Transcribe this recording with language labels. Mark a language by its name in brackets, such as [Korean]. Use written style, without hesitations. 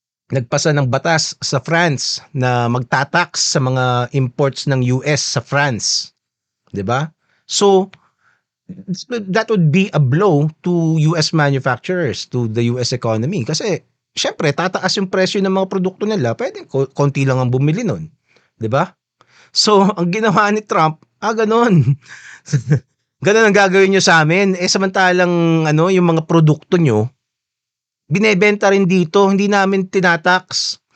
[Filipino] Nagpasa ng batas sa France na magtatax sa mga imports ng US sa France. 'Di ba? [English] So that would be a blow to US manufacturers, to the US economy. [Filipino] Kasi syempre tataas yung presyo ng mga produkto nila, pwedeng konti lang ang bumili nun. 'Di ba? So ang ginawa ni Trump, ganon. Ganon ang gagawin nyo sa amin. Samantalang yung mga produkto nyo, binebenta rin dito, hindi namin tinatax.